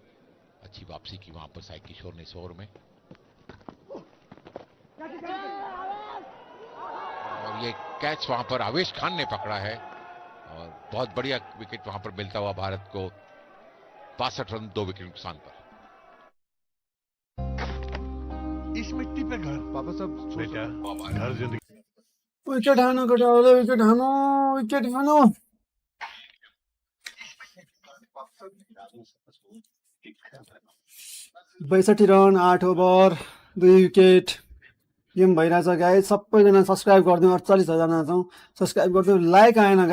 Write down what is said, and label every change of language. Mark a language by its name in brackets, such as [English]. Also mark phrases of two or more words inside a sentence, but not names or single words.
[Hindi] अच्छी वापसी की वहां पर साई किशोर ने इस ओवर में, और ये कैच वहां पर आवेश खान ने पकड़ा है और बहुत बढ़िया विकेट वहां पर मिलता हुआ भारत को। 62 रन 2 विकेट नुकसान पर। इस मिट्टी पे घर पापा साहब बेटा, घर जिंदगी। [Nepali] विकेट हानो केटाहरूले, विकेट हानो, विकेट हानो। 62 रन 8 ओभर 2 विकेट गेम भइरहेछ गाइज। सबैजना सब्सक्राइब गरिदिउँ, 48,000 छौँ, सब्सक्राइब गरिदिउँ।